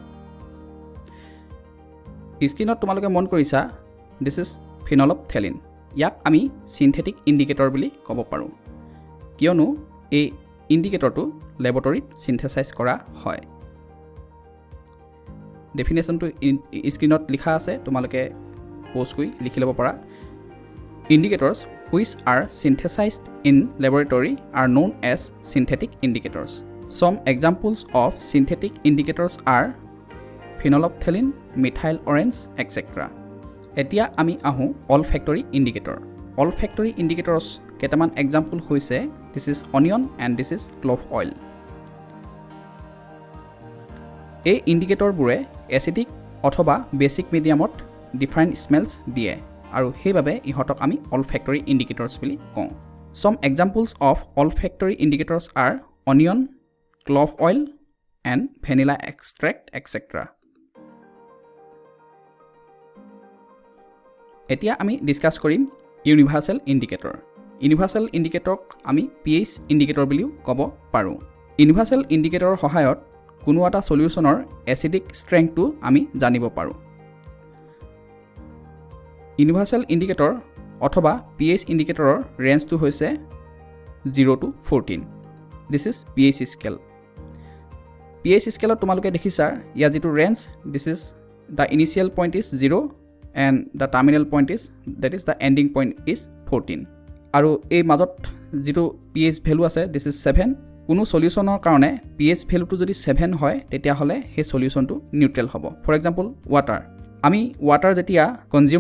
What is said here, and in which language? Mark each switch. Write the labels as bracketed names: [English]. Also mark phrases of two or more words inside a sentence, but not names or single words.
[Assamese] স্ক্ৰীণত তোমালোকে মন কৰিছা [English] this is phenolphthalein. [Assamese] ইয়াক আমি [English] synthetic indicator [Assamese] বুলি ক'ব পাৰোঁ, কিয়নো এই ইণ্ডিকেটৰটো লেবৰেটৰীত চিনথেচাইজ কৰা হয়। ডেফিনেশ্যনটো স্ক্ৰীণত লিখা আছে, তোমালোকে প'জ কৰি লিখি ল'ব পাৰা। [English] Indicators which are synthesized in laboratory are known as synthetic indicators. Some examples of synthetic indicators are phenolphthalein, methyl orange, etc. [Assamese] এতিয়া আমি আহোঁ [English] olfactory indicator. Olfactory indicators [Assamese] কেইটামান এক্সাম্পল হৈছে [English] this is onion and this is clove oil. [Assamese] এই ইণ্ডিকেটৰবোৰে এচিডিক অথবা বেছিক মিডিয়ামত [English] different smells [Assamese] দিয়ে আৰু সেইবাবে ইহঁতক আমি অলফেক্টৰী ইণ্ডিকেটৰ্ছ বুলি কওঁ। [English] Some examples of olfactory indicators are onion, clove oil, and vanilla extract, etc. [Assamese] এতিয়া আমি ডিছকাছ কৰিম [English] universal indicator. [Assamese] ইউনিভাৰ্চেল ইণ্ডিকেটৰক আমি [English] pH indicator [Assamese] বুলিও ক'ব পাৰোঁ। ইউনিভাৰ্চেল ইণ্ডিকেটৰৰ সহায়ত কোনো এটা চলিউশ্যনৰ এচিডিক ষ্ট্ৰেংথটো আমি জানিব পাৰোঁ। [English] universal indicator [Assamese] অথবা pH ইণ্ডিকেটৰৰ ৰেঞ্জটো হৈছে [English] 0 to 14 this is pH scale [Assamese] pH স্কেলত তোমালোকে দেখিছা ইয়াৰ যিটো ৰেঞ্জ [English] this is the initial point is 0 and the terminal point is that is the ending point is 14 [Assamese] আৰু এই মাজত যিটো [English] pH value [Assamese] আছে [English] this is 7 [Assamese] কোনো সলিউশনৰ কাৰণে pH ভেলুটো যদি 7 হয় তেতিয়াহ'লে সেই সলিউশনটো নিউট্ৰেল হ'ব [English] for example water [Assamese] আমি ৱাটাৰ যেতিয়া কনজিউম